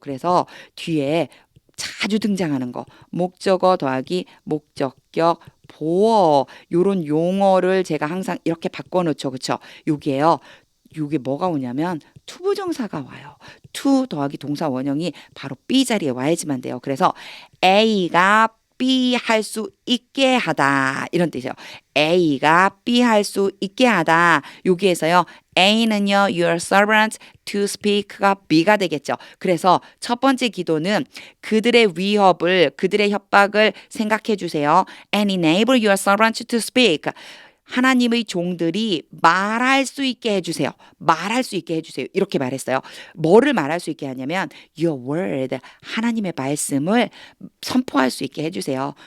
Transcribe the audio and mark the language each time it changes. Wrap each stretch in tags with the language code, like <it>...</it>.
<ko>그래서 뒤에 자주 등장하는 거 목적어 더하기 목적격 보어 요런 용어를 제가 항상 이렇게 바꿔놓죠. 그쵸? 요게요. 요게 뭐가 오냐면 투부정사가 와요. to 더하기 동사 원형이 바로 B 자리에 와야지만 돼요. 그래서 A가 B 할 수 있게 하다 이런 뜻이에요. A가 B 할 수 있게 하다. 여기에서요. A는요.</ko> <en>Your servant to speak가</en> <ko>B가 되겠죠. 그래서 첫 번째 기도는 그들의 위협을 그들의 협박을 생각해 주세요.</ko> <en>And enable your servant to speak.</en> <ko>하나님의 종들이 말할 수 있게 해주세요. 말할 수 있게 해주세요. 이렇게 말했어요. 뭐를 말할 수 있게 하냐면</ko> <en>your word,</en> <ko>하나님의 말씀을 선포할 수 있게 해주세요.</ko>